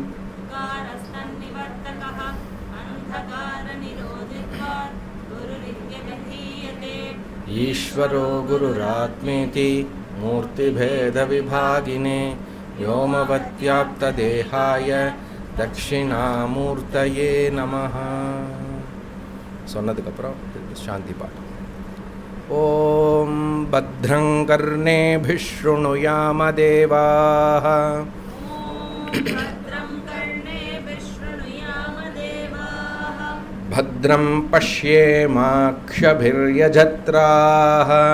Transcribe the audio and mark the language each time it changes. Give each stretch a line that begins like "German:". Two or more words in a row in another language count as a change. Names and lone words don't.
Sanskrit: ईश्वरो गुरुरात्मेति मूर्तिभेदविभागिने व्योमवत्याप्तदेहाय दक्षिणामूर्तये नमः।
Tamil: சொன்னதுக்கப்புறம் சாந்தி பாடம்।
Sanskrit: ॐ भद्रं कर्णेभिः शृणुयाम देवाः भद्रं पश्येमाक्षभिर्यजत्राः